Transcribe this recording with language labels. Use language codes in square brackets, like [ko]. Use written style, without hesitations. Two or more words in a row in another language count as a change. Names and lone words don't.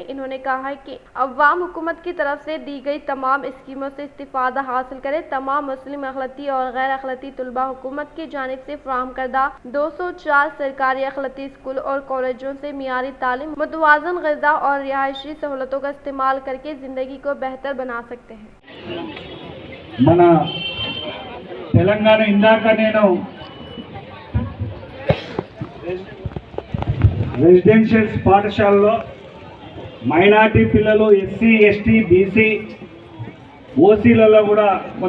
[ur] انہوں نے کہا کہ عوام حکومت کی طرف سے دی گئی تمام اسکیموں سے استفادہ حاصل کریں۔ تمام مسلم اقلیتی اور غیر اقلیتی طلباء حکومت کی جانب سے فراہم کردہ 204 سرکاری اقلیتی اسکول اور کالجوں سے معیاری تعلیم، متوازن غذا اور رہائشی سہولتوں کا استعمال کر کے زندگی کو بہتر بنا سکتے ہیں۔ [te] మన తెలంగాణ ఇందాక నేను రెసిడెన్షియల్ పాఠశాలలో మైనారిటీ పిల్లలు SC ST BC ఓసీలలో కూడా కొంత